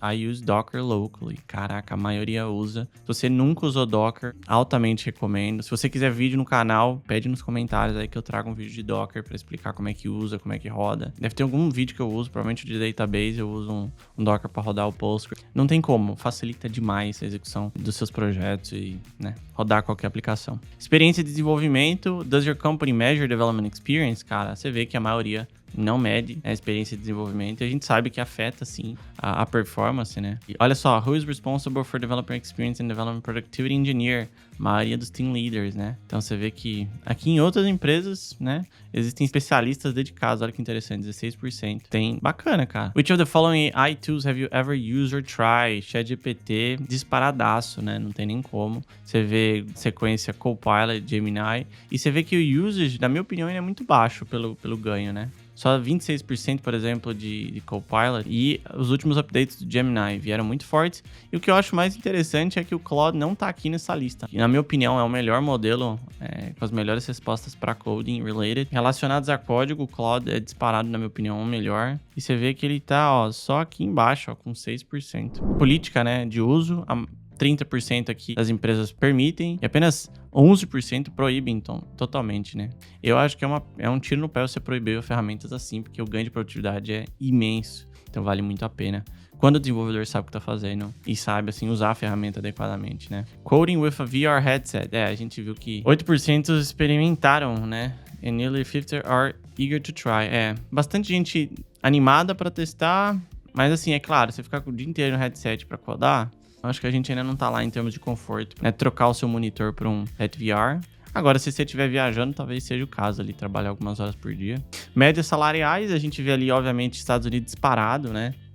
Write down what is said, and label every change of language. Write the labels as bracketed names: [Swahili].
[English] I use Docker locally. [Portuguese] Caraca, a maioria usa. Se você nunca usou Docker, altamente recomendo. Se você quiser vídeo no canal, pede nos comentários aí que eu trago um vídeo de Docker para explicar como é que usa, como é que roda. Deve ter algum vídeo que eu uso, provavelmente de database, eu uso um Docker para rodar o Postgres. Não tem como, facilita demais a execução dos seus projetos e, né, rodar qualquer aplicação. Experiência de desenvolvimento. [English] Does your company measure development experience? [Portuguese] Cara, você vê que a maioria não mede a experiência de desenvolvimento e a gente sabe que afeta, sim, a performance, né? E olha só, [English] who is responsible for developer experience and development productivity engineer? [Portuguese] A maioria dos team leaders, né? Então você vê que aqui em outras empresas, né, existem especialistas dedicados. Olha que interessante, 16%. Tem, bacana, cara. [English] Which of the following AI tools have you ever used or tried? [Portuguese] ChatGPT, disparadaço, né? Não tem nem como. Você vê sequência Copilot, Gemini, e você vê que o usage, na minha opinião, ele é muito baixo pelo ganho, né? Só 26%, por exemplo, de Copilot. E os últimos updates do Gemini vieram muito fortes. E o que eu acho mais interessante é que o Claude não tá aqui nessa lista. E, na minha opinião, é o melhor modelo com as melhores respostas para coding related. Relacionados a código, o Claude é disparado, na minha opinião, o melhor. E você vê que ele tá, ó, só aqui embaixo, ó, com 6%. Política, né, de uso, 30% aqui das empresas permitem e apenas 11% proíbem, então, totalmente, né? Eu acho que é um tiro no pé você proibir ferramentas assim, porque o ganho de produtividade é imenso, então vale muito a pena. Quando o desenvolvedor sabe o que tá fazendo e sabe, assim, usar a ferramenta adequadamente, né? [English] Coding with a VR headset. [Portuguese] A gente viu que 8% experimentaram, né? [English] And nearly 50% are eager to try. [Portuguese] Bastante gente animada para testar, mas assim, é claro, você ficar o dia inteiro no headset para codar, acho que a gente ainda não tá lá em termos de conforto, né? Trocar o seu monitor por um head VR. Agora, se você estiver viajando, talvez seja o caso ali, trabalhar algumas horas por dia. Médias salariais, a gente vê ali, obviamente, Estados Unidos disparado, né?